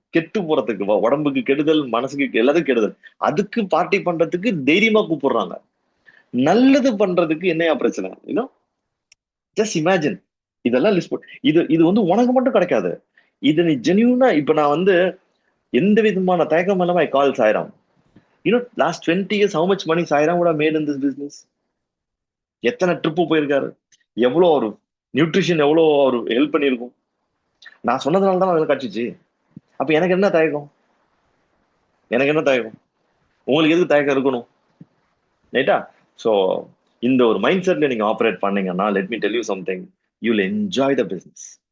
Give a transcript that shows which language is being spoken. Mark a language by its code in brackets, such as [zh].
[ta] கெட்டு போறதுக்கு, உடம்புக்கு கெடுதல், மனசுக்கு எல்லாத்துக்கும் கெடுதல், அதுக்கு பார்ட்டி பண்றதுக்கு தைரியமா கூப்பிடுறாங்க. நல்லது பண்றதுக்கு என்னையா பிரச்சனை? இன்னும் [en] Just imagine. [ta] இதெல்லாம் லிஸ்ட் இது இது வந்து உனக்கு மட்டும் கிடைக்காது. இது நீ ஜெனியூனா, இப்ப நான் வந்து எந்த விதமான தயக்கம் இல்லாம [en] I call Sairam. Last 20 years how much money Sairam would have made in this business? [ta] எத்தனை ட்ரிப்பு போயிருக்காரு, எவ்வளோ ஒரு நியூட்ரிஷன், எவ்வளோ ஒரு ஹெல்ப் பண்ணியிருக்கும். நான் சொன்னதுனால தான் அதில் கிடைச்சிச்சு. அப்ப எனக்கு என்ன தயக்கம்? எனக்கு என்ன தயக்கம்? உங்களுக்கு எதுக்கு தயக்கம் இருக்கணும்? ரைட்டா? ஸோ இந்த ஒரு மைண்ட் செட்ல நீங்க ஆப்ரேட் பண்ணீங்கன்னா, [en] Let me tell you something, you will enjoy the business.